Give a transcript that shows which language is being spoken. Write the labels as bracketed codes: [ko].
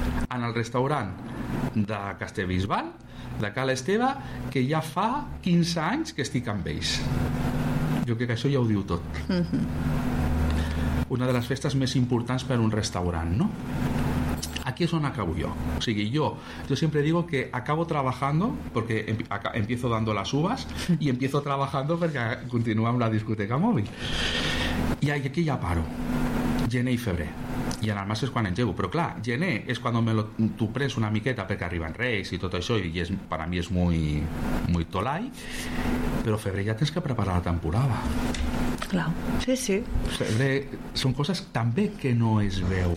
[ca] En el restaurant de Castellbisbal, de Cala Esteve, que ja fa 15 anys que estic amb ells. Jo crec que això ja ho diu tot. Una de les festes més importants per a un restaurant, no? Aquí és on acabo jo. [es] O sigui, jo sempre digo que acabo trabajando porque empiezo dando las uvas y empiezo trabajando porque continúo [ca] amb la discoteca mòbil. I aquí ja paro. Gener i febrer. I en el març és quan engego. Però clar, gener és quan t'ho prens una miqueta perquè arriben Reis i tot això i per a mi és [es] muy, muy tolai. [ca] Però febrer ja tens que preparar la temporada. Clar, sí, sí. Febrer són coses també que no es veuen.